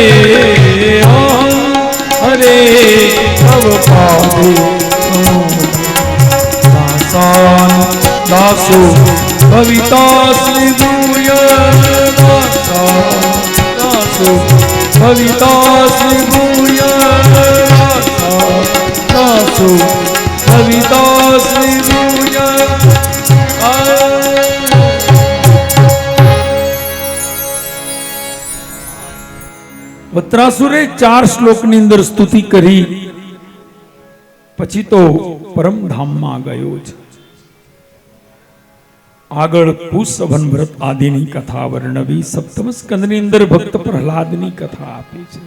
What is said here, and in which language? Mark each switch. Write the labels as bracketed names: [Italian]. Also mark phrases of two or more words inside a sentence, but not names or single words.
[Sanskrit] तव पादे दासान् दासो भवितास्मि भूय दासो भवितास्मि भूय दासो भवितास्मि भूय. [Gujarati] વત્રાસુરે 4 શ્લોકની અંદર સ્તુતિ કરી, પછી તો પરમધામમાં ગયો છે. આગળ પુષ્પવન વ્રત આદિની કથા વર્ણવી સપ્તમ સ્કંદની અંદર ભક્ત પ્રહલાદની કથા આપી છે.